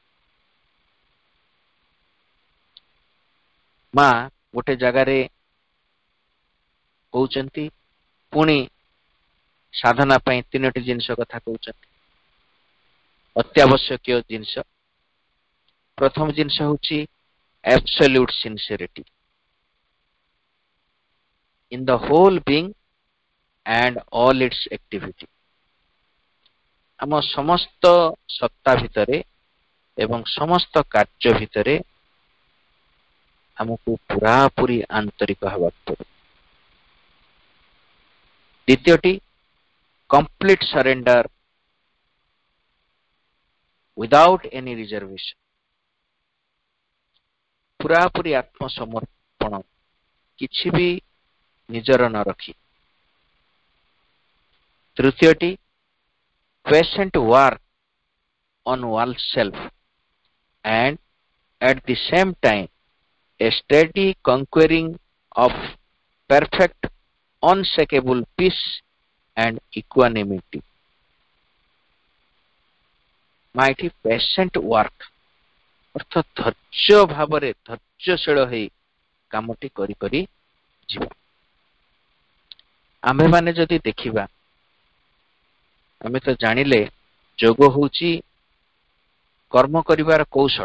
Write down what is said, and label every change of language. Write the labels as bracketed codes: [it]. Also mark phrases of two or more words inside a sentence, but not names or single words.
[or] ମା ଗୋଟେ ଜାଗାରେ କହୁଛନ୍ତି, ପୁଣି ସାଧନା ପାଇଁ 3ଟି ଜିନିଷ କଥା କହୁଛନ୍ତି, ଅତ୍ୟାବଶ୍ୟକୀୟ ଜିନିଷ। ପ୍ରଥମ ଜିନିଷ ହେଉଛି [en] absolute sincerity in the whole being and all its activity. [or] ଆମ ସମସ୍ତ ସତ୍ତା ଭିତରେ ଏବଂ ସମସ୍ତ କାର୍ଯ୍ୟ ଭିତରେ ଆମକୁ ପୁରାପୁରି ଆନ୍ତରିକ ହେବାକୁ ପଡେ। [en] ଦ୍ୱିତୀୟଟି complete surrender without any reservation, [or] ପୁରାପୁରି ଆତ୍ମସମର୍ପଣ, କିଛି ବି ନିଜର ନ ରଖି। [en] ତୃତୀୟଟି patient work on oneself and at the same time a steady conquering of perfect unshakable peace and equanimity. [or] ମା ଏଠି [en] patient work [or] ଅର୍ଥାତ୍ ଧୈର୍ଯ୍ୟ ଭାବରେ, ଧୈର୍ଯ୍ୟଶୀଳ ହେଇ କାମଟି କରି କରି ଯିବା। ଆମ୍ଭେମାନେ ଯଦି ଦେଖିବା, ଆମେ ତ ଜାଣିଲେ ଯୋଗ ହେଉଛି କର୍ମ କରିବାର କୌଶଳ।